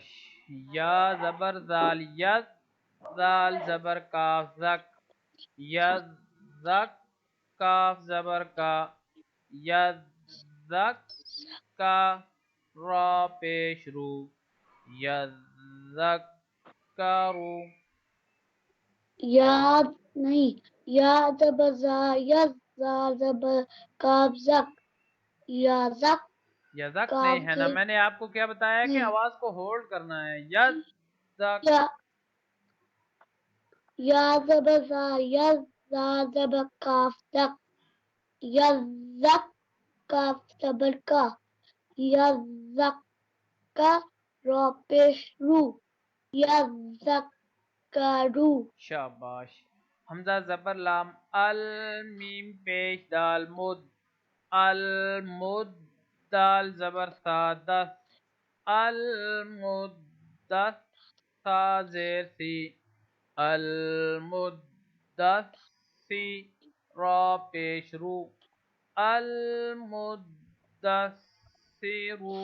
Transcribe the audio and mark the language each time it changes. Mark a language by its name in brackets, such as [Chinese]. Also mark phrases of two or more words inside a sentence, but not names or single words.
[Urdu] یا زبر زال یز، زال زبر کاف زک، یز زک، کاف زبر کا، یز زک کا، را پیش رو، یز زک کا رو. یا نہیں، یا زبر زا یز، زا زبر کاف زک، یزک. یزک نہیں ہے نا، میں نے آپ کو کیا بتایا کہ آواز کو ہولڈ کرنا ہے. یز زک. یا زبر زا یز، زا زبر کاف زک، یزک، کاف زبر کا، یزک کا، را پیش رو، یزک کا رو. شاباش. حمزہ زبر لام ال، میم پیش دال مد، المد، دال زبر سا دس، المدس، سا زیر سی، المدسی، را پیش رو، المدثرو.